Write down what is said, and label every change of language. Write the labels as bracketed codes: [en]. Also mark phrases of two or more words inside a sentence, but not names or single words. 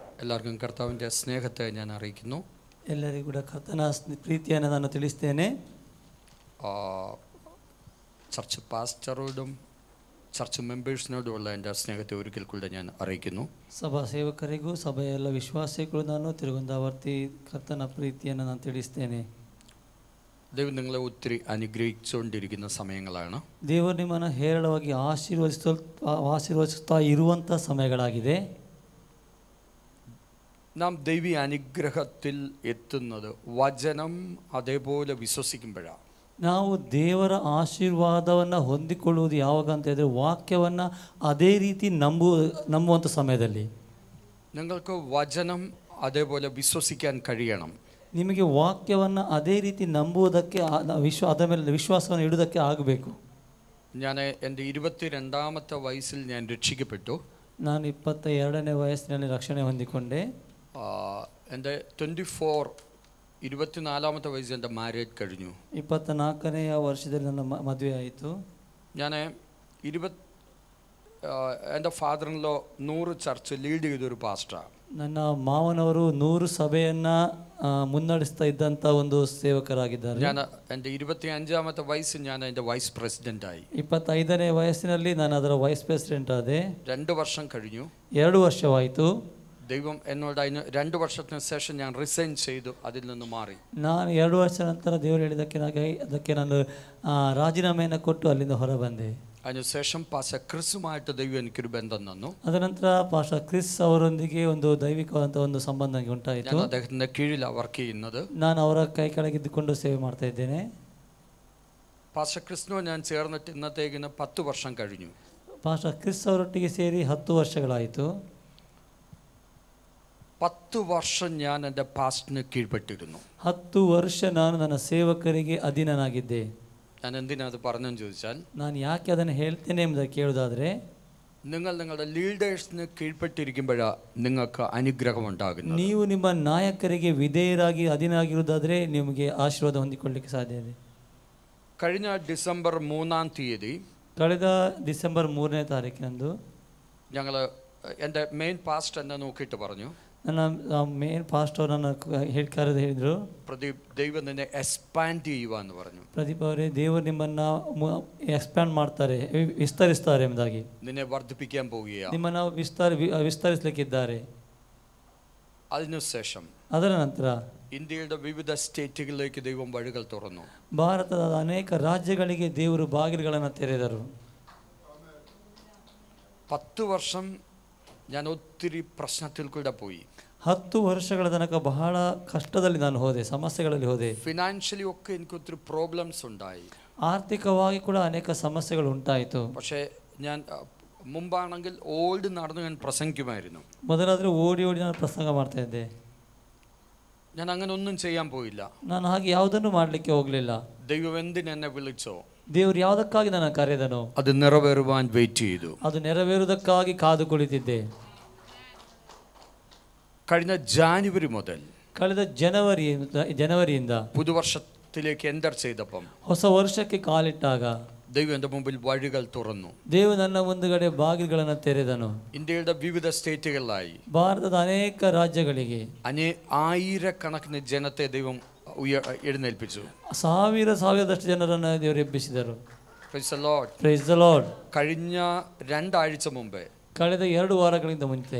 [ml] എല്ലാവർക്കും കർത്താവിൻ്റെ സ്നേഹത്തെ ഞാൻ അറിയിക്കുന്നു. [kn] ಎಲ್ಲರಿಗೂ ಕೂಡ ಕರ್ತನ ಪ್ರೀತಿಯನ್ನು ನಾನು ತಿಳಿಸ್ತೇನೆ. [ml] ചർച്ച് പാസ്റ്ററോടും ചർച്ച് മെമ്പേഴ്സിനോടുമുള്ള എൻ്റെ സ്നേഹത്തെ ഒരിക്കൽ കൂടെ ഞാൻ അറിയിക്കുന്നു. [kn] ಸಭಾ ಸೇವಕರಿಗೂ ಸಭೆಯ ಎಲ್ಲ ವಿಶ್ವಾಸಿಗಳು ನಾನು ತಿರುಗುಂದಾವರ್ತಿ ಕರ್ತನ ಪ್ರೀತಿಯನ್ನು ನಾನು ತಿಳಿಸ್ತೇನೆ. [ml] ദൈവം നിങ്ങളെ ഒത്തിരി അനുഗ്രഹിച്ചുകൊണ്ടിരിക്കുന്ന സമയങ്ങളാണ്. [kn] ದೇವರು ನಿಮ್ಮನ್ನು ಹೇರಳವಾಗಿ ಆಶೀರ್ವದಿಸುತ್ತಾ ಇರುವಂಥ ಸಮಯಗಳಾಗಿದೆ. [ml] നാം ദൈവീയ അനുഗ്രഹത്തിൽ എത്തുന്നത് വചനം അതേപോലെ വിശ്വസിക്കുമ്പോഴാണ്. [kn] ನಾವು ದೇವರ ಆಶೀರ್ವಾದವನ್ನು ಹೊಂದಿಕೊಳ್ಳುವುದು ಯಾವಾಗ ಅಂತ ಹೇಳಿದ್ರೆ ವಾಕ್ಯವನ್ನು ಅದೇ ರೀತಿ ನಂಬುವಂಥ ಸಮಯದಲ್ಲಿ. [ml] നിങ്ങൾക്ക് വചനം അതേപോലെ വിശ്വസിക്കാൻ കഴിയണം. [kn] ನಿಮಗೆ ವಾಕ್ಯವನ್ನು ಅದೇ ರೀತಿ ನಂಬುವುದಕ್ಕೆ ಅದರ ಮೇಲೆ ವಿಶ್ವಾಸವನ್ನು ಇಡುವುದಕ್ಕೆ ಆಗಬೇಕು. [ml] ഞാൻ എൻ്റെ 22ാമത്തെ വയസ്സിൽ ഞാൻ രക്ഷിക്കപ്പെട്ടു. [kn] ನಾನು 22ನೇ ವಯಸ್ಸಿನಲ್ಲಿ ರಕ್ಷಣೆ ಹೊಂದಿಕೊಂಡೆ. [ml] എൻ്റെ 24ാമത്തെ വയസ്സിൽ എൻ്റെ ಮ್ಯಾರೇಜ್ കഴിഞ്ഞു. [kn] 24ನೇ ವರ್ಷದಲ್ಲಿ ನನ್ನ ಮದುವೆ ಆಯಿತು. [ml] ഞാൻ എൻ്റെ ഫാദറിൻലോ 100 [en] church lead [ml] ചെയ്തൊരു പാസ്റ്ററാണ്. [kn] ನನ್ನ ಮಾವನವರು 100 ಸಭೆಯನ್ನು ಮುನ್ನಡೆಸ್ತಾ ಇದ್ದಂಥ ಒಂದು ಸೇವಕರಾಗಿದ್ದಾರೆ. [ml] ഞാൻ എൻ്റെ 25ാമത്തെ വയസ്സിൽ ഞാൻ അതിൻ്റെ വൈസ് പ്രസിഡൻ്റായി. [kn] 25ನೇ ವಯಸ್ಸಿನಲ್ಲಿ ನಾನು ಅದರ [en] vice president [kn] ಆದೆ. [ml] 2 ವರ್ಷം കഴിഞ്ഞു. [kn] 2 ವರ್ಷವಾಯಿತು. [ml] ദൈവം എന്നോട് അതിന് 2 ವರ್ಷത്തിന് ശേഷം ഞാൻ റിസൈൻ ചെയ്തു, അതിൽ നിന്ന് മാറി. [kn] ನಾನು 2 ವರ್ಷ ನಂತರ ದೇವರು ಹೇಳಿದ್ದಕ್ಕೆ ನಾನು ರಾಜೀನಾಮೆಯನ್ನು ಕೊಟ್ಟು ಅಲ್ಲಿಂದ ಹೊರ ಬಂದೆ. [ml] അതിനുശേഷം പാസ്റ്റർ ക്രിസുമായിട്ട് ദൈവം എനിക്കൊരു ബന്ധം തന്നു. [kn] ಅದನಂತರ ಪಾಸ್ಟರ್ ಕ್ರಿಸ್ ಅವರೊಂದಿಗೆ ಒಂದು ದೈವಿಕವಾದಂಥ ಒಂದು ಸಂಬಂಧ ಉಂಟಾಯಿತು. [ml] ഞാൻ അദ്ദേഹത്തിൻ്റെ കീഴിലാണ് വർക്ക് ചെയ്യുന്നത്. [kn] ನಾನು ಅವರ ಕೈ ಕೆಳಗಿದ್ದುಕೊಂಡು ಸೇವೆ ಮಾಡ್ತಾ ಇದ್ದೇನೆ. [ml] പാസ്റ്റർ ക്രിസ്തുവിനോട് ഞാൻ ചേർന്നിട്ട് ഇന്നത്തേക്കിന് 10 ವರ್ಷം കഴിഞ്ഞു. [kn] ಪಾಸ್ಟರ್ ಕ್ರಿಸ್ ಅವರೊಟ್ಟಿಗೆ ಸೇರಿ 10 ವರ್ಷಗಳಾಯಿತು. [ml] 10 ವರ್ಷം ഞാൻ എൻ്റെ പാസ്റ്ററിന് കീഴ്പ്പെട്ടിരുന്നു. [kn] 10 ವರ್ಷ ನಾನು ನನ್ನ ಸೇವಕರಿಗೆ ಅಧೀನನಾಗಿದ್ದೆ. [ml] ഞാൻ എന്തിനാ അത് പറഞ്ഞെന്ന് ചോദിച്ചാൽ, [kn] ನಾನು ಯಾಕೆ ಅದನ್ನು ಹೇಳ್ತೇನೆ ಎಂಬುದನ್ನು ಕೇಳುವುದಾದರೆ, [ml] നിങ്ങൾ നിങ്ങളുടെ ലീഡേഴ്സിന് കീഴ്പ്പെട്ടിരിക്കുമ്പോഴാണ് നിങ്ങൾക്ക് അനുഗ്രഹം ഉണ്ടാകുന്നത്. [kn] ನೀವು ನಿಮ್ಮ ನಾಯಕರಿಗೆ ವಿಧೇಯರಾಗಿ ಅಧೀನರಾಗಿರುವುದಾದರೆ ನಿಮಗೆ ಆಶೀರ್ವಾದ ಹೊಂದಿಕೊಳ್ಳಲಿಕ್ಕೆ ಸಾಧ್ಯ ಇದೆ. [ml] കഴിഞ്ഞ ഡിസംബർ 3-ാം തീയതി, [kn] ಕಳೆದ ಡಿಸೆಂಬರ್ 3ನೇ ತಾರೀಕಿನಂದು [ml] ഞങ്ങൾ എൻ്റെ [en] main pastor [ml] എന്നെ നോക്കിയിട്ട് പറഞ്ഞു, [kn] ನನ್ನ [en] main pastor [kn] ನನ್ನ ಹೇಳಿದ್ರು, [ml] പ്രദീപ്, ദൈവം നിന്നെ എക്സ്പാൻഡ് ചെയ്യുക എന്ന് പറഞ്ഞു. [kn] ಪ್ರದೀಪ್ ಅವರೇ, ದೇವರು ನಿಮ್ಮನ್ನು ಎಕ್ಸ್ಪ್ಯಾಂಡ್ ಮಾಡ್ತಾರೆ, ವಿಸ್ತರಿಸ್ತಾರೆ ಎಂಬುದಾಗಿ. [ml] നിന്നെ വർദ്ധിപ്പിക്കാൻ പോവുകയാണ്, [kn] ನಿಮ್ಮನ್ನು ವಿಸ್ತರಿಸಲಿಕ್ಕಿದ್ದಾರೆ. [ml] അതിനുശേഷം [kn] ಅದರ ನಂತರ [ml] ഇന്ത്യയുടെ വിവിധ സ്റ്റേറ്റുകളിലേക്ക് ദൈവം വഴികൾ തുറന്നു. [kn] ಭಾರತದ ಅನೇಕ ರಾಜ್ಯಗಳಿಗೆ ದೇವರು ಬಾಗಿಲುಗಳನ್ನು ತೆರೆದರು. [ml] 10 ವರ್ಷം ഞാൻ ഒത്തിരി പ്രശ്നത്തിൽ കൂടെ പോയി. [kn] 10 ವರ್ಷಗಳ ತನಕ ಬಹಳ ಕಷ್ಟದಲ್ಲಿ ನಾನು ಹೋದೆ, ಸಮಸ್ಯೆಗಳಲ್ಲಿ ಹೋದೆ. [ml] ഫിനാൻഷ്യലി ഒക്കെ എനിക്ക് ഒത്തിരി പ്രോബ്ലംസ് ഉണ്ടായി. [kn] ಆರ್ಥಿಕವಾಗಿ ಕೂಡ ಅನೇಕ ಸಮಸ್ಯೆಗಳು ಉಂಟಾಯಿತು. [ml] പക്ഷേ ഞാൻ മുമ്പാണെങ്കിൽ ഓടി നടന്ന് ഞാൻ പ്രസംഗിക്കുമായിരുന്നു. [kn] ಮೊದಲಾದರೆ ಓಡಿ ನಾನು ಪ್ರಸಂಗ ಮಾಡ್ತಾ ಇದ್ದೆ. [ml] ഞാൻ അങ്ങനെ ഒന്നും ചെയ്യാൻ പോയില്ല. [kn] ನಾನು ಹಾಗೆ ಯಾವುದನ್ನು ಮಾಡಲಿಕ್ಕೆ ಹೋಗಲಿಲ್ಲ. [ml] ദൈവം എന്തിനെന്നെ വിളിച്ചോ, [kn] ದೇವರು ಯಾವುದಕ್ಕಾಗಿ ನನ್ನ ಕರೆದನೋ [ml] അത് നിറവേറുവാൻ വെയിറ്റ് ചെയ്തു. [kn] ಅದು ನೆರವೇರುವುದಕ್ಕಾಗಿ ಕಾದು ಕುಳಿತಿದ್ದೆ. [ml] കഴിഞ്ഞ ജാനുവരി മുതൽ, [kn] ಕಳೆದ ಜನವರಿಯಿಂದ [ml] പുതുവർഷത്തിലേക്ക് എൻ്റർ ചെയ്തപ്പം [kn] ಹೊಸ ವರ್ಷಕ್ಕೆ ಕಾಲಿಟ್ಟಾಗ [ml] ദൈവം എൻ്റെ മുമ്പിൽ വഴികൾ തുറന്നു. [kn] ದೇವರು ನನ್ನ ಮುಂದುಗಡೆ ಬಾಗಿಲುಗಳನ್ನು ತೆರೆದನು. [ml] ഇന്ത്യയുടെ വിവിധ സ്റ്റേറ്റുകളിലായി [kn] ಭಾರತದ ಅನೇಕ ರಾಜ್ಯಗಳಿಗೆ [ml] ആയിരക്കണക്കിന് ജനത്തെ ദൈവം എഴുന്നേൽപ്പിച്ചു. [kn] ಸಾವಿರದಷ್ಟು ಜನರನ್ನು ದೇವರು ಎಬ್ಬಿಸಿದರು. [en] Praise the Lord. Praise the Lord. [ml] കഴിഞ്ഞ 2 ആഴ്ച മുമ്പേ, [kn] ಕಳೆದ 2 ವಾರಗಳಿಂದ ಮುಂಚೆ